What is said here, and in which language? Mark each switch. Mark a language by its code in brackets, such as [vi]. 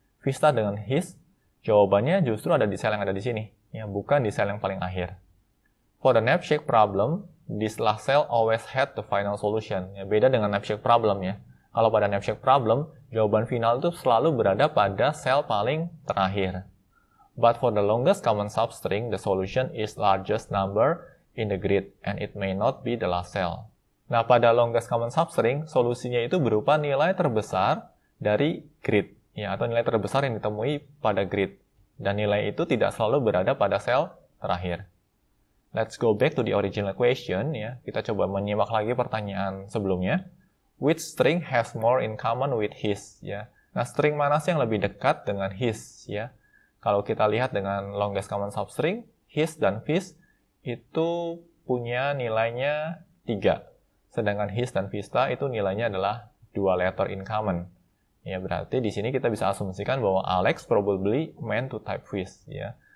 [id] Vista dengan his, jawabannya justru ada di sel yang ada di sini, ya, bukan di sel yang paling akhir. [en] For the knapsack problem, this last cell always had the final solution. [id] Ya, beda dengan knapsack problem ya. Kalau pada knapsack problem, jawaban final itu selalu berada pada sel paling terakhir. [en] But for the longest common substring, the solution is largest number in the grid, and it may not be the last cell. [id] Nah, pada longest common substring, solusinya itu berupa nilai terbesar dari grid, ya, atau nilai terbesar yang ditemui pada grid. Dan nilai itu tidak selalu berada pada sel terakhir. [en] Let's go back to the original question, ya. [id] Kita coba menyimak lagi pertanyaan sebelumnya. [en] Which string has more in common with his, ya. [id] Nah, string mana sih yang lebih dekat dengan his, ya? Kalau kita lihat dengan longest common substring, his dan his itu punya nilainya 3. Sedangkan his dan vista itu nilainya adalah 2 [en] letter in common. [id] Ya, berarti di sini kita bisa asumsikan bahwa Alex [en] probably meant to type fish, [id] ya.